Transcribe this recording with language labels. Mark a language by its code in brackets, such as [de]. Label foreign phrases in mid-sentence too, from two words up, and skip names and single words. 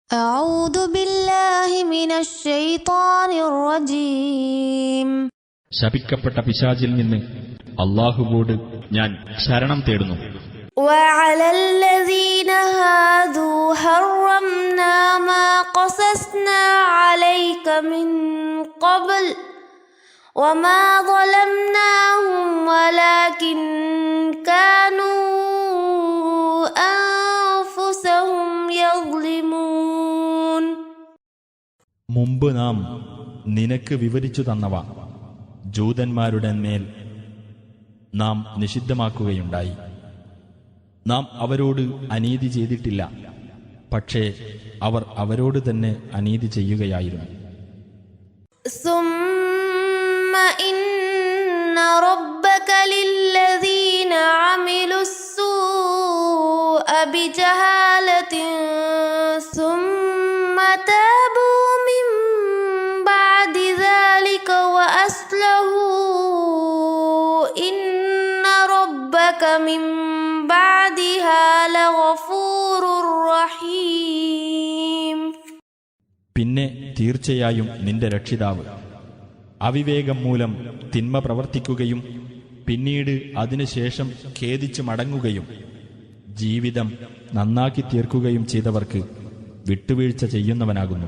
[ar] أعوذ بالله من الشيطان الرجيم. [ml] ശപിക്കപ്പെട്ട പിശാചിൽ നിന്ന് അല്ലാഹുവോട് ഞാൻ ശരണം തേടുന്നു. [ar] وعلى الذين هادوا حرمنا ما قصصنا عليك من قبل وما ظلمناهم ولكن كانوا أنفسهم يظلمون. [ml] മുമ്പ് നാം നിനക്ക് വിവരിച്ചു തന്നവ ജൂതന്മാരുടെ മേൽ നാം നിഷിദ്ധമാക്കുകയുണ്ടായി. നാം അവരോട് അനീതി ചെയ്തിട്ടില്ല, പക്ഷേ അവർ അവരോട് തന്നെ അനീതി ചെയ്യുകയായിരുന്നു. [ar] ثم إن ربك للذين عملوا السوء بجهالة ثم تابوا من بعد ذلك وأصلحوا إن ربك من بعدها لغفور رحيم. [ml] പിന്നെ തീർച്ചയായും നിന്റെ രക്ഷിതാവ് അവിവേകം മൂലം തിന്മ പ്രവർത്തിക്കുകയും പിന്നീട് അതിനുശേഷം ഖേദിച്ചു മടങ്ങുകയും ജീവിതം നന്നാക്കി തീർക്കുകയും ചെയ്തവർക്ക് വിട്ടുവീഴ്ച ചെയ്യുന്നവനാകുന്നു.